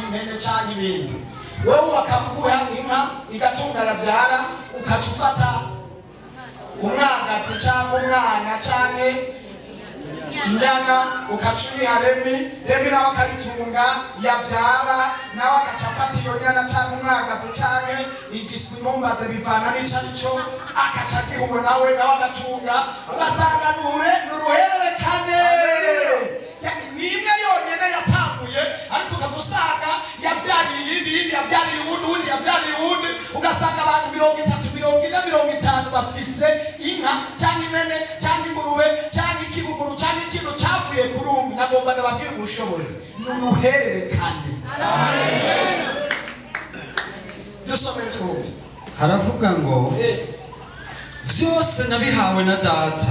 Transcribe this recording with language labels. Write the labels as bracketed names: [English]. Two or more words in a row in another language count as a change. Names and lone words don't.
[Rundi] impene cyangwa ibindi, wewe bakamuguha inka igatunga yabyara ukaca ufata umwangazi cyangwa umwana cyangwa inyana ukaca uyiha Remi nawe akayitunga yabyara nawe akaca afata iyo nyana cyangwa umwangazi cyangwa igiswi ntumbaze bivana n'ico arico akaca agihuwe nawe agatunga, ugasanga n'uruhererekane. Ni imwe yonyene yatanguye ariko ukazusanga yabyariye iyindi yabyariye uwundi yabyariye uwundi, ugasanga abantu 30, 40, 50 bafise inka cyangwa impene cyangwa ingurube cyangwa ikibuguru cyangwa ikintu cyavuye kuri umwe. Nagomba ndababwira ubushobozi ni uruhererekane. Dusomere twumve. Haravuga ngo byose nabihawe na data.